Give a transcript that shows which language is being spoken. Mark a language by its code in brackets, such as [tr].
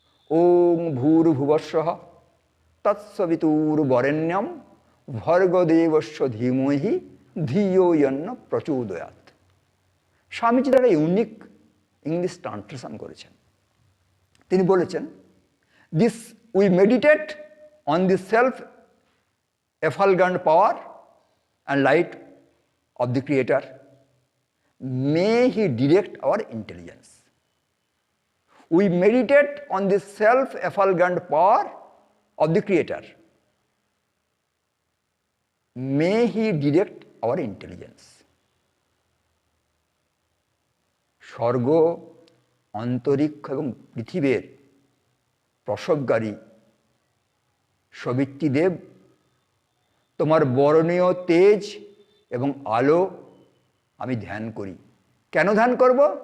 [sa] ওং ভূর্ভুবস্বঃ তৎসবিতুর্বরেণ্যম ভর্গদেবস্য ধীমহি ধিয়ো যন্ন প্রচোদয়াৎ। [bn] স্বামীজি তারা unique English translation করেছেন। তিনি বলেছেন, [en] This we meditate on the self effulgent power and light of the Creator. May He direct our intelligence. We meditate on the self-effulgent power of the Creator. May He direct our intelligence. [bn] স্বর্গ, অন্তরিক্ষ এবং পৃথিবীর প্রসবকারী সবিত্রীদেব, তোমার বরণীয় তেজ এবং আলো আমি ধ্যান করি। কেন ধ্যান করব?